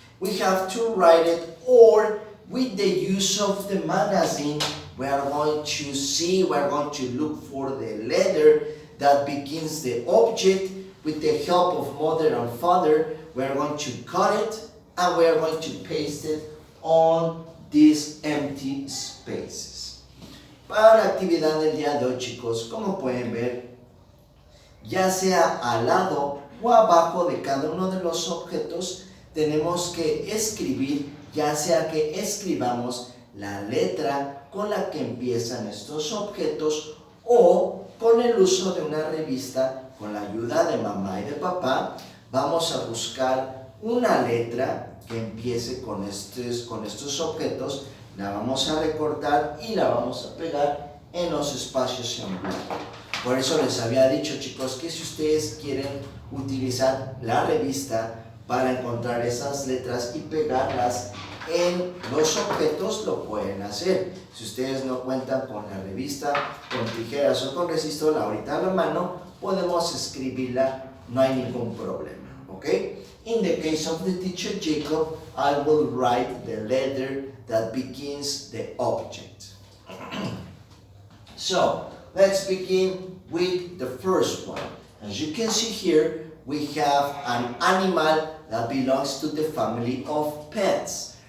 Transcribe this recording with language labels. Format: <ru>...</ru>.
<en>We have to write it, or with the use of the magazine, we are going to look for the letter that begins the object. With the help of mother and father, we are going to cut it and we are going to paste it on these empty spaces.</en> <es>Para la actividad del día de hoy, chicos, como pueden ver, ya sea al lado o abajo de cada uno de los objetos, tenemos que escribir, ya sea que escribamos la letra con la que empiezan estos objetos o con el uso de una revista, con la ayuda de mamá y de papá, vamos a buscar una letra que empiece con estos objetos, la vamos a recortar y la vamos a pegar en los espacios en blanco. Por eso les había dicho, chicos, que si ustedes quieren utilizar la revista para encontrar esas letras y pegarlas en los objetos, lo pueden hacer. Si ustedes no cuentan con la revista, con tijeras o con resistor ahorita a la mano, podemos escribirla, no hay ningún problema, ¿ok?</es> <en>In the case of the teacher Jacob, I will write the letter that begins the object. So, let's begin with the first one. As you can see here, we have an animal that belongs to the family of pets.</en>